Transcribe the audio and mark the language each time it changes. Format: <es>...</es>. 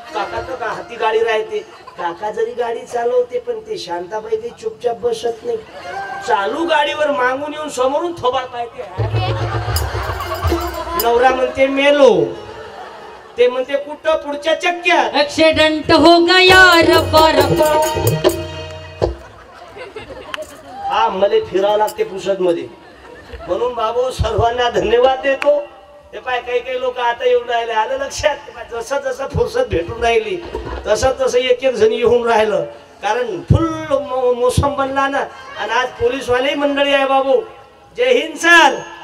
<mr>काका तर का हाती गाडी राहते. काका जरी गाडी चालवते पण ते शांताबाई काही चुपचाप बसत नाही. चालू गाडीवर मागून येऊन समोरून थोबाड पाहते. नवरा म्हणते मेलो, ते म्हणते कुठं पुढच्या चक्क्यात.</mr> <hi>ऍक्सिडेंट हो गया रब्बा रब्बा.</hi> <mr>हा मला फिरावं लागते पुसद मध्ये. म्हणून बाबू सर्वांना धन्यवाद देतो. ते पाय काही लोक आता येऊन राहिले. आलं लक्षात. जसं जसं फुरसत भेटून राहिली तसं तसं एक जण येऊन राहिलं. कारण फुल मोसम बनला ना. आणि आज पोलीसवाले मंडळी आहे बाबू. जय हिंद सर.</mr>